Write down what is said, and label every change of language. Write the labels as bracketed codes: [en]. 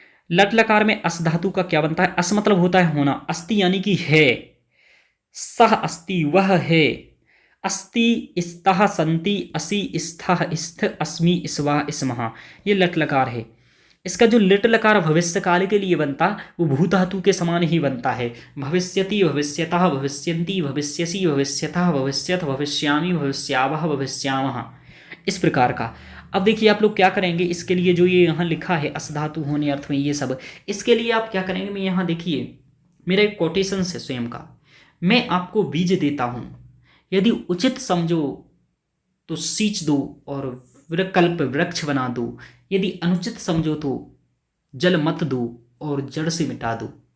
[hi] लट लकार में अस धातु का क्या बनता है, अस मतलब होता है होना, अस्ति यानी कि है, [sa] सह अस्ति [hi] वह है, [sa] अस्ति स्तः संति असि स्थः स्थ अस्मि स्वा स्मः, [hi] ये लट लकार है। इसका जो लिट लकार भविष्य काल के लिए बनता वो भू धातु के समान ही बनता है। [sa] भविष्यति भविष्यतः भविष्यन्ति भविष्यसि भविष्यतः भविष्यथ भविष्यामि भविष्यावः भविष्यामः, इस प्रकार का। [hi] अब देखिए आप लोग क्या करेंगे, इसके लिए जो ये यहाँ लिखा है अस धातु होने अर्थ में ये सब, इसके लिए आप क्या करेंगे, मैं यहाँ देखिए मेरा एक कोटेशन है स्वयं का, मैं आपको बीज देता हूँ, यदि उचित समझो तो सींच दो और विकल्प वृक्ष बना दो, यदि अनुचित समझो तो जल मत दो और जड़ से मिटा दो।